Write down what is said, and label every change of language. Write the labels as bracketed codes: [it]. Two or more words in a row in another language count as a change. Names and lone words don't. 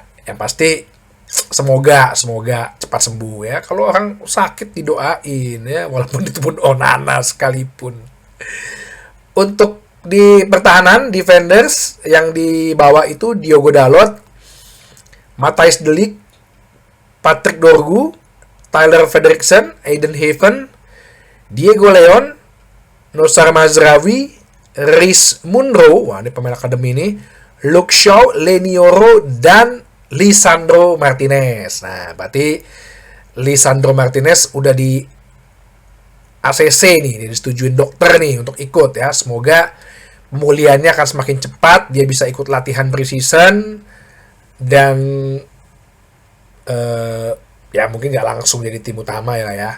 [id] Yang pasti semoga cepat sembuh ya. Kalau orang sakit didoain ya, walaupun itu pun Onana sekalipun. Untuk di pertahanan defenders yang dibawa itu Diogo Dalot, Matthijs de Ligt, Patrick Dorgu, Tyler Frederiksen, Aiden Heaven, Diego Leon, Noussair Mazraoui, Reece Munro, wah ini pemain akademi ini, Luke Shaw, Leny Yoro, dan Lisandro Martinez. Nah, berarti Lisandro Martinez udah di ACC nih, disetujuin dokter nih untuk ikut ya. Semoga pemulihannya akan semakin cepat, dia bisa ikut latihan preseason, dan ya mungkin nggak langsung jadi tim utama ya.